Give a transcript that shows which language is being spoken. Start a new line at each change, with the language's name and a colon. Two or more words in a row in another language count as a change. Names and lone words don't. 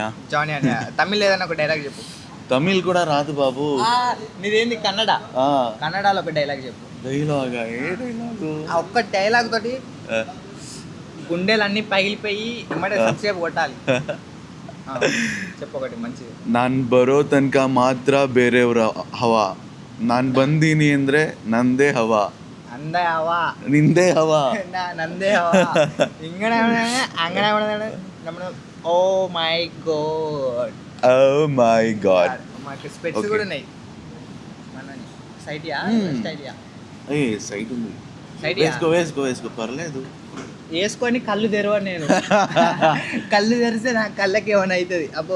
Telugu: తమిళ్ ఏదైనా ఒక డైలాగ్ చెప్పు. తమిళ్ కూడా రాదు బాబు. నీదేంది కన్నడ? కన్నడలో ఒక డైలాగ్ చెప్పు. డైలాగా? ఏ డైలాగు? ఒక్క డైలాగ్ తోటి గుండెలన్నీ పగిలిపోయి సేపు కొట్టాలి. చెప్పు ఒకటి మంచిది.
Kannada: ನಾನ್ ಬರೋ ತನಕ ಮಾತ್ರ ಬೇರೆಯವ್ರ ಹವಾ, ನಾನ್ ಬಂದೀನಿ ಅಂದ್ರೆ ನಂದೇ ಹವಾ. ಅಂದೇ ಹವಾ, ನಿಂದೇ ಹವಾ, ನಂದೇ ಹವಾ.
English: అంగనే oh my god. oh my god.
Telugu: మాకు స్పెట్స్ కూడా ఉన్నాయి. సైటియా స్టైలియా? ఏ సైట్ ఉంది. వేసుకో పర్లేదు. వేసుకొని కళ్ళు తెరవను నేను. కళ్ళు తెరిస్తే నా కళ్ళకి ఏమైనా అవుతుంది. అబ్బో